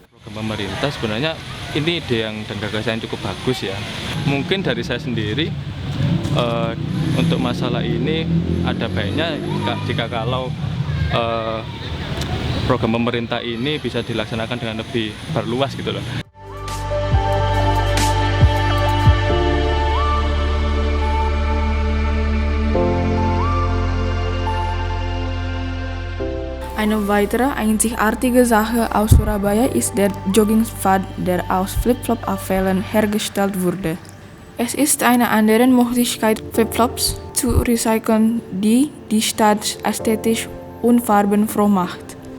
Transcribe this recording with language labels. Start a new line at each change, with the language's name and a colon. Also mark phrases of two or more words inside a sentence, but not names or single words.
Indonesian: Program pemerintah sebenarnya ini ide yang dan gagasan yang cukup bagus ya. Mungkin dari saya sendiri untuk masalah ini ada baiknya jika kalau program pemerintah ini bisa dilaksanakan dengan lebih berluas gitu loh.
German: Eine weitere einzigartige Sache aus Surabaya ist der Joggingpfad, der aus Flip-Flop-Abfällen hergestellt wurde. Es ist eine andere Möglichkeit, Flip-Flops zu recyceln, die die Stadt ästhetisch und farbenfroh macht.